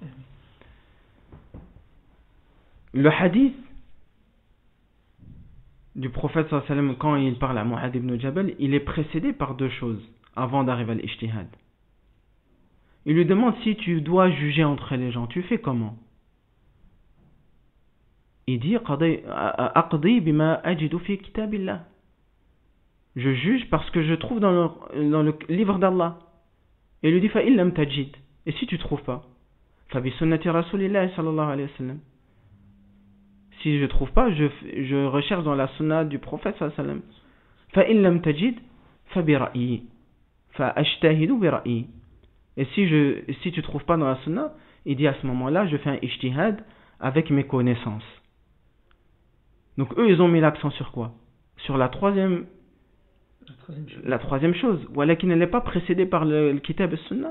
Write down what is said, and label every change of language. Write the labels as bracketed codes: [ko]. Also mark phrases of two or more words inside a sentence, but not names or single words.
[fr] Le hadith du prophète [ar] صلى الله عليه وسلم, [fr] quand il parle à Mu'adh ibn Jabal, il est précédé par deux choses avant d'arriver à l'ijtihad. Il lui demande si tu dois juger entre les gens, tu fais comment? Il dit [ar] أقضي بما أجد في كتاب الله. [fr] Je juge parce que je trouve dans le livre d'Allah. Et il lui dit [ar] فإن لم تجد. [fr] Et si tu trouves pas? [ar] فبسنة رسول الله صلى الله عليه وسلم. [fr] Si je trouve pas, je recherche dans la sunna du prophète [ar] صلى الله عليه وسلم. فإن لم تجد فبرأيي. فأجتهد برأيي. [fr] Et si tu trouves pas dans la sunna, il dit à ce moment-là, je fais un ijtihad avec mes connaissances. Donc eux, ils ont mis l'accent sur quoi? Sur la troisième chose. Voilà qui ne l'est pas précédée par le kitab et sunna.